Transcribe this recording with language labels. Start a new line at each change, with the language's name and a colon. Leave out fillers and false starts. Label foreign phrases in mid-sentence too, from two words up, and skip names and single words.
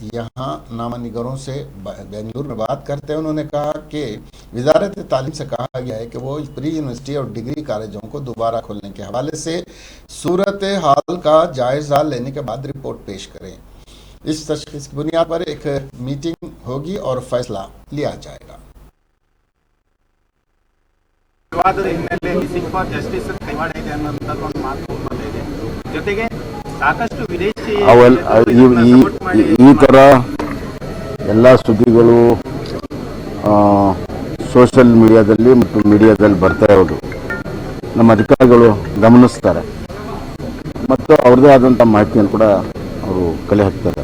Urdu: یہاں نامہ نگاروں سے بنگلورو میں بات کرتے ہیں انہوں نے کہا کہ وزارت تعلیم سے کہا گیا ہے کہ وہ
English: pre university
Urdu: اور ڈگری کالجوں کو دوبارہ کھولنے کے حوالے سے صورت حال کا جائزہ لینے کے بعد رپورٹ پیش کریں. اس تشخیص کی بنیاد پر ایک میٹنگ ہوگی اور فیصلہ لیا جائے گا.
Kannada: ವಿವಾದದ ಹಿನ್ನೆಲೆ ಮಿಸಿಂಗ್ ಫಾರ್ ಜಸ್ಟಿಸ್ ಕೈವಾಡ ಇದೆ ಅನ್ನೋಂಥದ್ದು ಒಂದು ಮಾತು ಬಂದಿದೆ. ಜೊತೆಗೆ ಸಾಕಷ್ಟು ವಿದೇಶಿ ಈ ಥರ ಎಲ್ಲ ಸುದ್ದಿಗಳು
English: social mediaದಲ್ಲಿ
Kannada: ಮತ್ತು ಮೀಡಿಯಾದಲ್ಲಿ ಬರ್ತಾ ಇರೋದು ನಮ್ಮ ಅಧಿಕಾರಿಗಳು ಗಮನಿಸ್ತಾರೆ ಮತ್ತು ಅವ್ರದ್ದೇ ಆದಂಥ ಮಾಹಿತಿಯನ್ನು ಕೂಡ ಅವರು ಕಲೆ ಹಾಕ್ತಾರೆ.